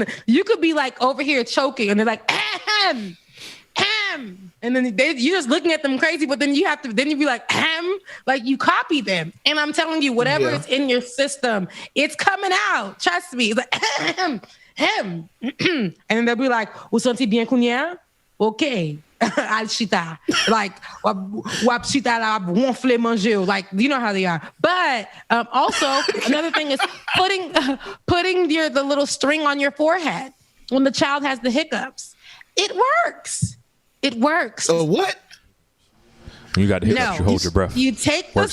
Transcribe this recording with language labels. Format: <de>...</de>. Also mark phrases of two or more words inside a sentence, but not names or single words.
<en>You could be like over here choking, and they're like, ahem, ahem. And then you're just looking at them crazy, but then you be like, ahem, like you copy them. And I'm telling you, whatever is in your system, it's coming out. Trust me. It's like, ahem. him. And then they'll be like,</en> <ht>"Vous sentez bien kounya?" Okay. Al chita. Like, wap chita la ronfle manger.</ht> <en>Like, you know how they are. But also, another thing is putting the little string on your forehead when the child has the hiccups. It works. It works. Oh, what? You got the hiccups, you hold your breath. You take Works</en>